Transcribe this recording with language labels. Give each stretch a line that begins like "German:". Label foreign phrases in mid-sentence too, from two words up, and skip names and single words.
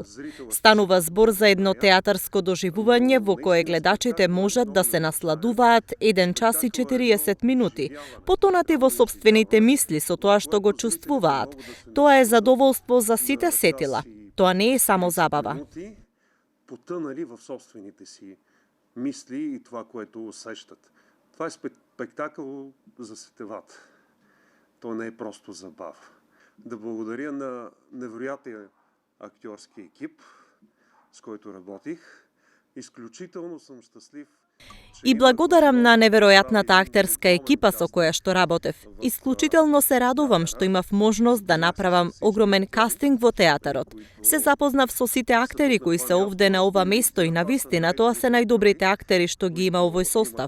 Macedonian: Станува збор за едно театарско доживување во кое гледачите можат да се насладуваат 1 час и 40 минути, потонати во собствените мисли со тоа што го чувствуваат. Тоа е задоволство за сите сетила. Тоа не е само забава.
Bulgarian: Потънали в собствените си мисли и това, което усещат. Това е спектакъл за сетевата. То не е просто забава. Да благодаря на невероятния актьорски екип, с който работих. Изключително съм щастлив.
Macedonian: И благодарам на неверојатната актерска екипа со која што работев. Исклучително се радувам што имав можност да направам огромен кастинг во театарот. Се запознав со сите актери кои се овде на ова место и навистина тоа се најдобрите актери што ги има овој состав.